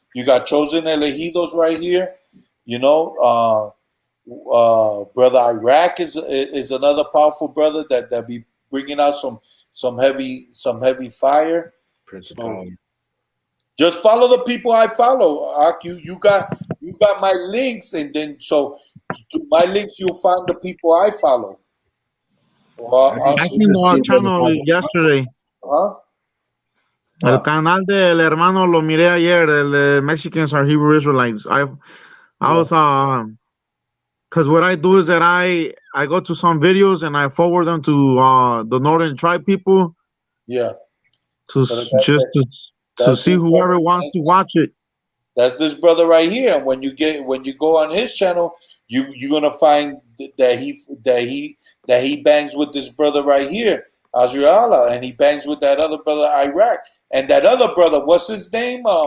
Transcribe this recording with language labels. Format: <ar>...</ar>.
<en>You got Chosen Elegidos right here. Brother Iraq is another powerful brother that be bringing out some heavy fire. Prince of Power. Just follow the people I follow. You got my links, and then so through my links you'll find the people I follow. I seen our channel yesterday.</en> <es>El canal del hermano lo miré ayer. El de Mexicans are Hebrew Israelites.</es> <en>I was because what I do is that I go to some videos and I forward them to the Northern Tribe people. Yeah. To see whoever wants to watch it. That's this brother right here. And when you go on his channel, you're gonna find that he bangs with this brother right here, Azriala, and he bangs with that other brother, Iraq, and that other brother. What's his name?</en>